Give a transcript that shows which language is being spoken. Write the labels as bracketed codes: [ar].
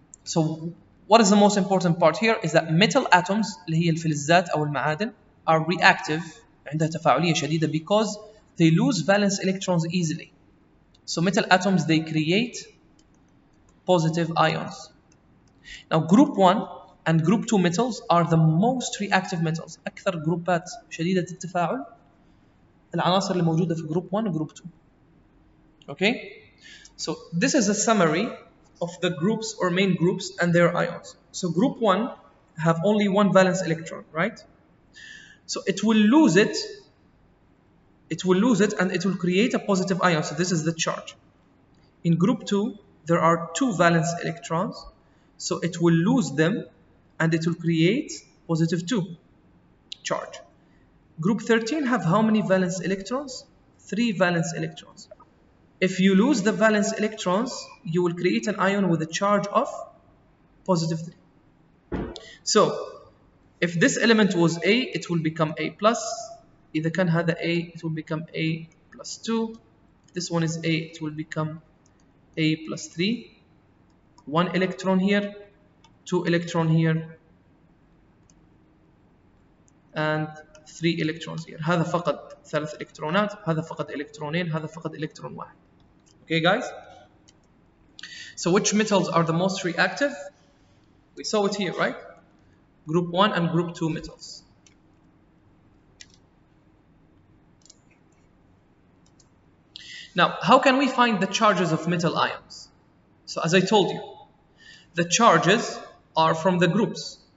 [en] So what is the most important part here is that metal atoms [ar] اللي هي الفلزات أو المعادن [en] are reactive [ar] عندها تفاعلية شديدة [en] because they lose valence electrons easily. So metal atoms, they create positive ions. Now group 1 and group 2 metals are the most reactive metals. [ar] أكثر جروبات شديدة التفاعل العناصر اللي موجودة في group 1 و group 2. [en] Okay? So this is a summary of the groups or main groups and their ions. So group 1 have only 1 valence electron, right? So it will lose it and it will create a positive ion. So this is the charge. In group 2 there are 2 valence electrons, so it will lose them and it will create positive 2 charge. Group 13 have how many valence electrons? 3 valence electrons. If you lose the valence electrons, you will create an ion with a charge of positive 3. So if this element was A, it will become A plus. [ar] إذا كان هذا [en] A, it will become A plus 2. This one is A, it will become A plus 3. 1 electron here, 2 electron here, and 3 electrons here. [ar] هذا فقد 3 إلكترونات، هذا فقد إلكترونين، هذا فقد إلكترون واحد. [en] Okay guys? So which metals are the most reactive? We saw it here, right? Group 1 and group 2 metals. Now, how can we find the charges of metal ions? So as I told you, the charges are from the groups.